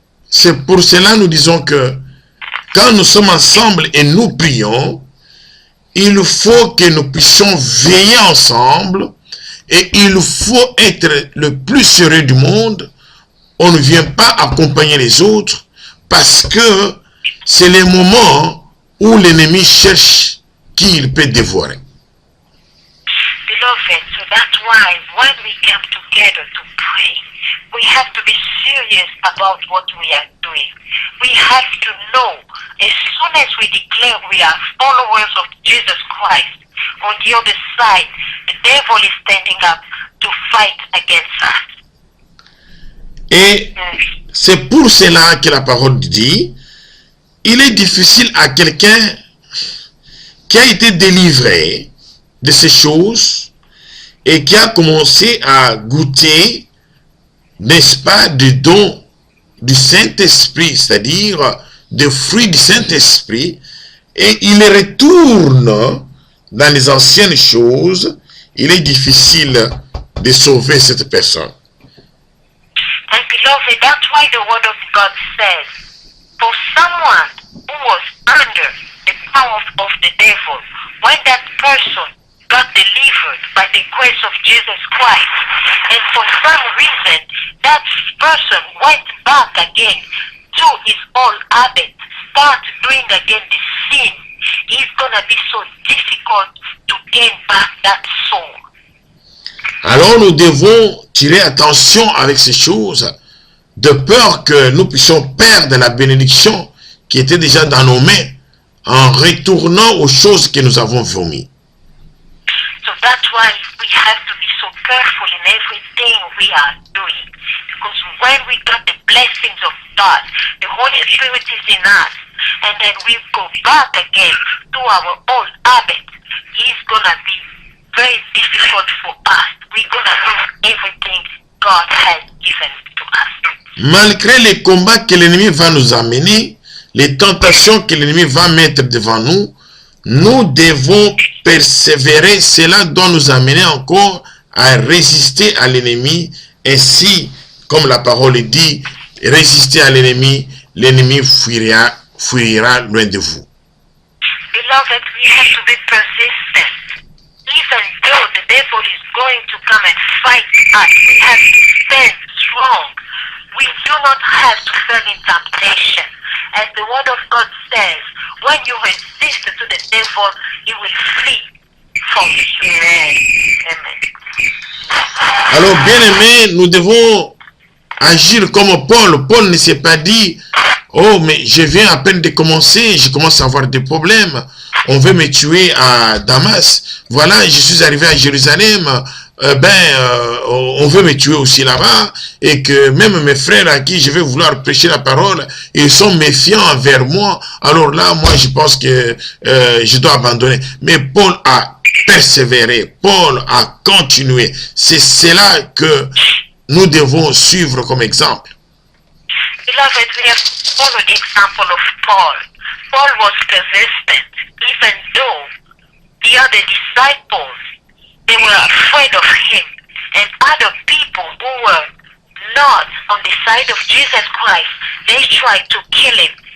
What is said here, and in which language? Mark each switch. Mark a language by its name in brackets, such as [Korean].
[French] C'est pour cela nous disons que quand nous sommes ensemble et nous prions, il faut que nous puissions veiller ensemble et il faut être le plus sérieux du monde. On ne vient pas accompagner les autres parce que c'est le moment où l'ennemi cherche qui il peut dévorer. [English] Beloved, so that's why when we come together to pray, we have to be serious about what we are doing. We have to know, as soon as we declare we are followers of Jesus Christ, on the other side, the devil is standing up to fight against us. [French] Et c'est pour cela que la parole dit, il est difficile à quelqu'un qui a été délivré de ces choses et qui a commencé à goûter, n'est-ce pas, des dons du Saint-Esprit, c'est-à-dire des fruits du Saint-Esprit, et il retourne dans les anciennes choses, il est difficile de sauver cette personne. [English] And beloved, that's why the word of God says, for someone who was under the power of the devil, when that person got delivered by the grace of Jesus Christ, and for some reason that person went back again to his old habit, start doing again the sin, it's gonna be so difficult to gain back that soul. [French] Alors nous devons tirer attention avec ces choses, de peur que nous puissions perdre la bénédiction qui était déjà dans nos mains, en retournant aux choses que nous avons vomies. [English] So that's why we have to be so careful in everything we are doing. Because when we got the blessings of start. The Holy Spirit is in us. And then we go back again to our old habit. It's gonna be very difficult for us. We're gonna lose everything God has given to us. [French] Malgré les combats que l'ennemi va nous amener, les tentations que l'ennemi va mettre devant nous, nous devons persévérer. Cela doit nous amener encore à résister à l'ennemi. Ainsi, comme la parole dit, résister à l'ennemi, l'ennemi fuira loin de vous. [English] Beloved, we have to be persistent. Even though the devil is going to come and fight us, we have to stand strong. We do not have to fall in temptation. As the word of God says, when you resist to the devil, he will flee from you. Amen. [French] Alors, bien aimé, nous devons agir comme Paul. Paul ne s'est pas dit, oh, mais je viens à peine de commencer, je commence à avoir des problèmes. On veut me tuer à Damas. Voilà, je suis arrivé à Jérusalem. On veut me tuer aussi là-bas. Et que même mes frères à qui je vais vouloir prêcher la parole, ils sont méfiants envers moi. Alors là, moi, je pense que je dois abandonner. Mais Paul a persévéré. Paul a continué. C'est cela que nous devons suivre comme exemple. [English] Beloved, we have followed the example of Paul. Paul was persistent, even though the other disciples, they were afraid of him, and other people who were not on the side of Jesus Christ, they tried to kill him.